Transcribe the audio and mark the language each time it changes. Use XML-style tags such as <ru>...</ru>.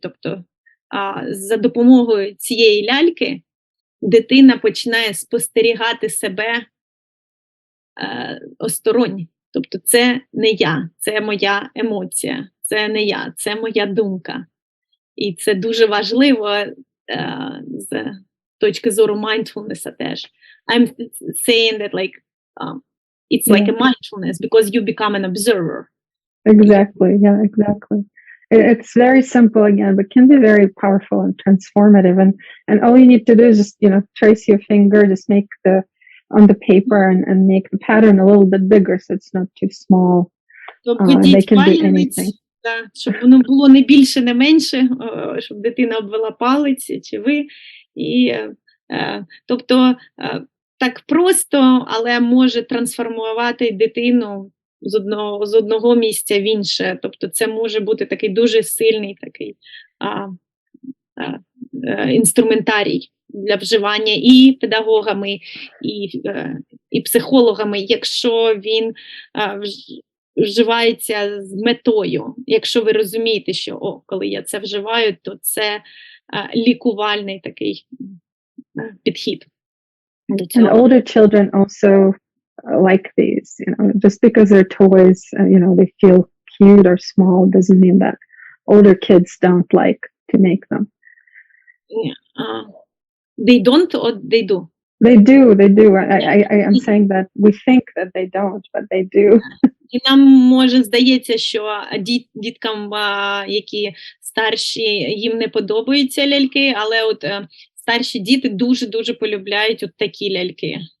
<uk>Тобто, за допомогою цієї ляльки дитина починає спостерігати себе осторонь. Тобто це не я, це моя емоція, це не я, це моя думка. І це дуже важливо з точки зору mindfulness теж.</uk> <en>I'm saying that like it's like a mindfulness because you become an observer. Exactly, yeah, exactly. It's very simple again, but can be very powerful and transformative. And all you need to do is just, you know, trace your finger, just make on the paper and make the pattern a little bit bigger so it's not too small. They can do anything.</en> <uk>Щоб воно було не більше, не менше, щоб дитина обвела палець, чи ви. І, тобто, так просто, але може трансформувати дитину з одного місця в інше. Тобто це може бути такий дуже сильний такий інструментарій для вживання і педагогами, і психологами, якщо він вживається з метою. Якщо ви розумієте, що коли я це вживаю, то це лікувальний такий підхід.</uk> <en>And older children also like these, just because they're toys, they feel cute or small doesn't mean that older kids don't like to make them. They don't or they do? They do. I'm saying that we think that they don't, but they do.</en> <uk>І нам може здається, що діткам, які старші, їм не подобаються ляльки, але от старші діти дуже-дуже полюбляють от такі ляльки.</uk>